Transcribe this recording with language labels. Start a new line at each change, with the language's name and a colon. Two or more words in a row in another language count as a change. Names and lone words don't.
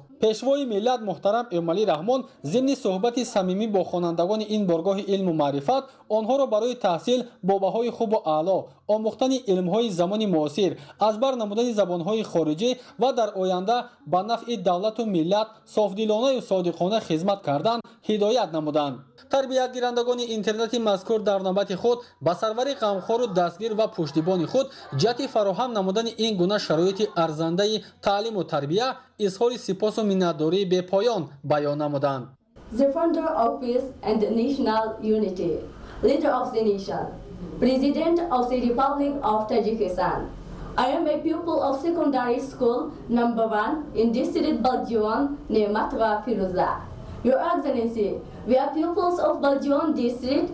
Tajik: пешвои миллат муҳтарам эмомалӣ раҳмон зимни суҳбати самимӣ бо хонандагони ин боргоҳи илму маърифат онҳоро барои таҳсил бо баҳои хубу аъло, омӯхтани илмҳои замони муосир, аз бар намудани забонҳои хориҷӣ ва дар оянда ба нафъи давлату миллат софдилонаю содиқона хизмат кардан ҳидоят намуданд. тарбиятгирандагони интернети мазкур дар навбати худ ба сарвари ғамхору дастгир ва пуштибони худ ҷиҳати фароҳам намудани ин гуна шароити арзандаи таълиму тарбия изҳори сипосу миннатдории бепоён баён намуданд.
English: The founder of peace and national unity, leader of the nation, President of the Republic of Tajikistan. I am a pupil of secondary school number 1 in district Baljiwan, Nematva Firuza. Your Excellency, we are pupils of Baljiwan district.